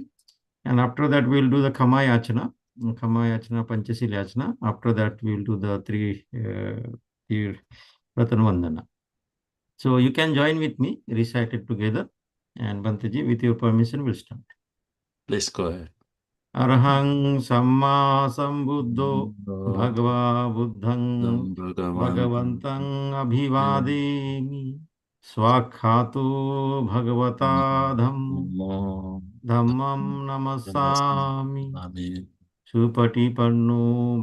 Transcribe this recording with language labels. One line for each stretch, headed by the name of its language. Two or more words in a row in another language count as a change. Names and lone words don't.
English: And after that, we'll do the Khamai Achana, Panchasili Achana. After that, we'll do the three Ratan Vandana. So you can join with me, recite it together. And Bhanteji, with your permission, we'll start. Please go ahead.
Pali: Arhang Samma Sambuddho Bhagava Buddhang Bhagavantang Abhivademi Swakhatu Bhagavata Dhammam Namasami Supatipanno